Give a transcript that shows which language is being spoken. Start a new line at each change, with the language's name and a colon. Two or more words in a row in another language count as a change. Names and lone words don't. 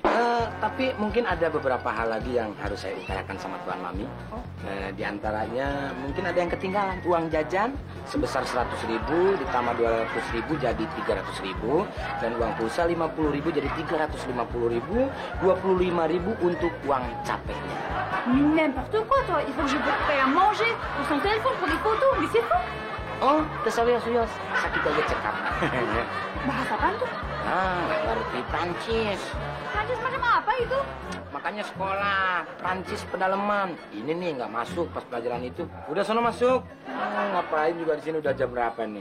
Indonesian: Tapi mungkin ada beberapa hal lagi yang harus saya utarakan sama Tuan Mami. Di antaranya mungkin ada yang ketinggalan. Uang jajan sebesar 100.000 ditambah 200.000 jadi 300.000 dan uang pulsa 50.000 jadi 350.000, 25.000 untuk uang capeknya.
French: N'importe quoi, toi. Il faut que je paye à manger pour son téléphone, pour des photos, mais c'est faux.
Indonesian: Oh, tersayos-sayos. Sakit aja cekap. Bahasa apaan tuh? Ngerti Prancis. Prancis macam apa itu? Makanya sekolah Prancis pedalaman. Ini nih nggak masuk pas pelajaran itu. Udah sono masuk. Ngapain juga di sini udah jam berapa nih?